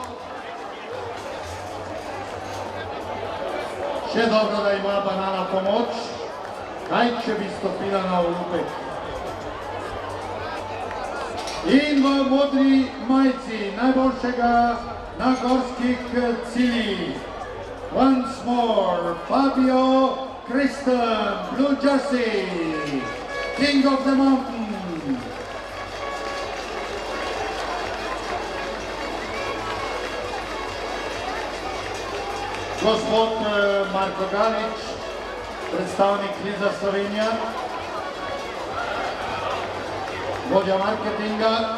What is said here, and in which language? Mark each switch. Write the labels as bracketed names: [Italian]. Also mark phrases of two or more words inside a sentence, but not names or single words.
[Slovenian] Še dobro, da ima banana pomoč. Kaj, če bi stopila na olupek. In v modri majici najboljšega na gorskih ciljih. [English] Once more, Fabio Christen, blue jersey, king of the mountain. [Slovenian] Gospod Marko Galič, predstavnik Lidla Slovenija, vodja marketinga.